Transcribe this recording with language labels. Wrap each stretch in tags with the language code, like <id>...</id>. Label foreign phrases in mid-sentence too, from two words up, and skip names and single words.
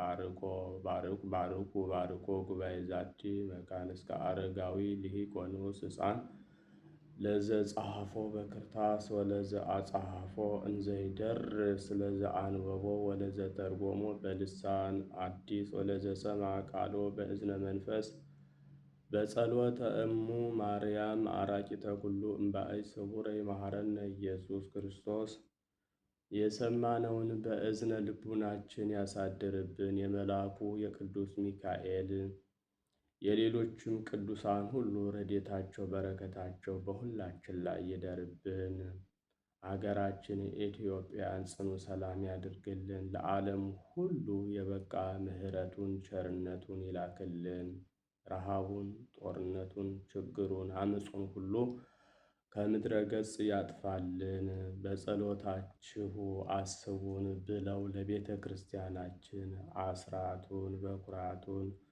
<gez>ባርኮ ጉባኤ ዛቲ መካን እስከ አረጋዊ ልሂቅ ወንዑስ ሕፃን ለዘ ጸሐፎ በክርታስ ወለዘ አጸሐፎ እንዘይደርስ ለዘ አንበቦ ወለዘ ተርጎሞ በልሳን አዲስ ወለዘ ሰምዐ ቃሎ በእዝነ መንፈስ በጸሎተ እሙ ማርያም አራቂተ ኩሉ እምባእይ ስውረ ይመሐረነ ኢየሱስ ክርስቶስ።</gez> <am>የሰማነውን በእዝነ ልቡናችን ያሳድርብን። የመልአኩ የቅዱስ ሚካኤል የሌሎችም ቅዱሳን ሁሉ ረድኤታቸው በረከታቸው በሁላችን ላይ ይደርብን። አገራችን ኢትዮጵያን ጽኑ ሰላም ያድርግልን። ለዓለም ሁሉ የበቃ ምሕረቱን ቸርነቱን ይላክልን። ረሃቡን፣ ጦርነቱን፣ ችግሩን፣ አመፁን ሁሉ ከምድረ ገጽ ያጥፋልን። በጸሎታችሁ አስቡን ብለው ለቤተ ክርስቲያናችን አስራቱን በኩራቱን</am>